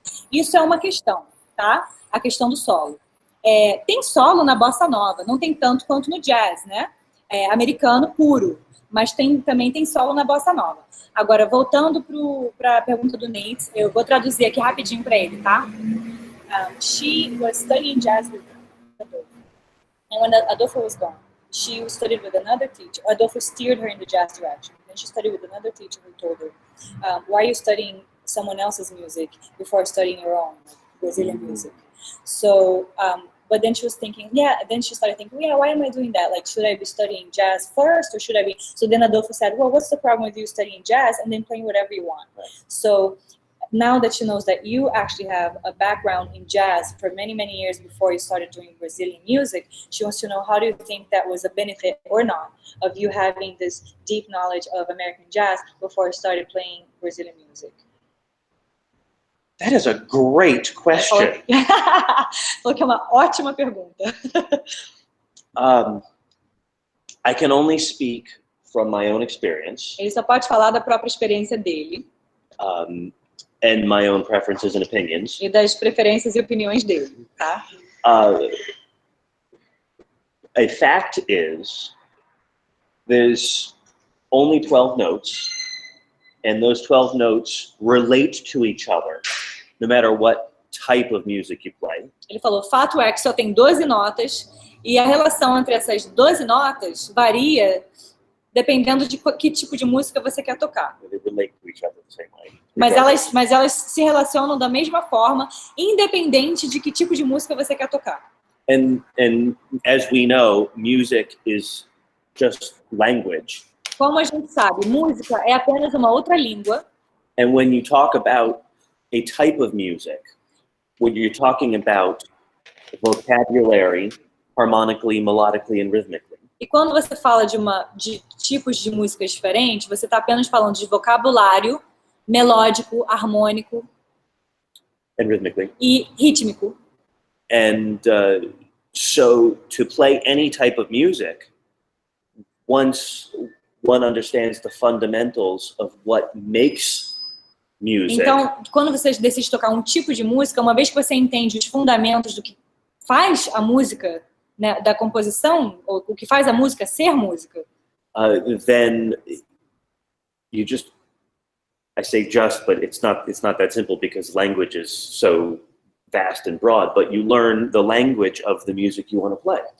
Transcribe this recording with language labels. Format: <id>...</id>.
<pt>Isso é uma questão, tá? A questão do solo. Tem solo na bossa nova, não tem tanto quanto no jazz, né? Americano puro, mas também tem solo na bossa nova. Agora, voltando para a pergunta do Nate, eu vou traduzir aqui rapidinho para ele, tá?</pt> <en>She was studying jazz with Adolfo. And when Adolfo was gone, she studied with another teacher. Adolfo steered her in the jazz direction. Then she studied with another teacher who told her, why are you studying someone else's music before studying your own, like Brazilian music? So, but then she was thinking, then she started thinking, why am I doing that? Like, should I be studying jazz first or should I be? So then Adolfo said, well, what's the problem with you studying jazz and then playing whatever you want? Right. So now that she knows that you actually have a background in jazz for many, many years before you started doing Brazilian music, she wants to know, how do you think that was a benefit or not of you having this deep knowledge of American jazz before you started playing Brazilian music? That is a great question.</en> <pt>Falou que é uma ótima pergunta.</pt> <en>I can only speak from my own experience.</en> <pt>Ele só pode falar da própria experiência dele.</pt> <en>And my own preferences and opinions.</en> <pt>E das preferências e opiniões dele, tá?</pt> <en>A fact is, there's only 12 notes, and those 12 notes relate to each other, no matter what type of music you play.</en> <pt>Ele falou, fato é que só tem 12 notas, e a relação entre essas 12 notas varia dependendo de que tipo de música você quer tocar.</pt> <en>They relate to each other the same way.</en> <pt>Mas elas se relacionam da mesma forma, independente de que tipo de música você quer tocar.</pt> <en>And as we know, music is just language.</en> <pt>Como a gente sabe, música é apenas uma outra língua.</pt> <en>And when you talk about a type of music, when you're talking about vocabulary, harmonically, melodically, and rhythmically.</en> <pt>E quando você fala de tipos de músicas diferentes, você está apenas falando de vocabulário, melódico, harmônico</pt> <en>and rhythmically.</en> <pt>E rítmico.</pt> <en>And so to play any type of music, once one understands the fundamentals of what makes music.</en> <pt>Então, quando você decide tocar um tipo de música, uma vez que você entende os fundamentos do que faz a música, né, da composição, ou o que faz a música ser música,</pt> <en>then you just, I say just, but it's not that simple because language is so vast and broad, but you learn the language of the music you want to play.</en>